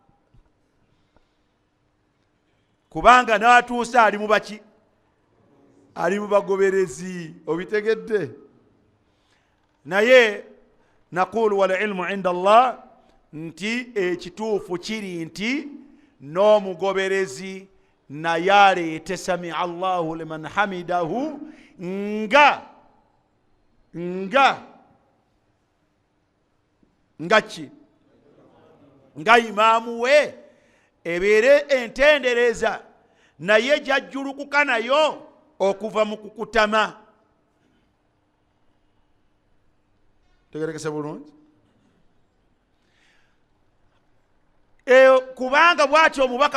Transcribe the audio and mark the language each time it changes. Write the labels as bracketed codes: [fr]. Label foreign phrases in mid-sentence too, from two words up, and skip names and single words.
[lg] kubanga n'atuusa ali mu baki ali mu bagoberezi obitegedde naye [ar] نقول والعلم عند الله [lg] nti ekituufu kiri nti n'omugoberezi naye aleete [ar] سمع الله لمن حمده [lg] nga imaamu we ebeere entendereza naye gyajjulukuka nayo okuva mu kukutama tegerekese bulungi kubanga bw'atyo omubaka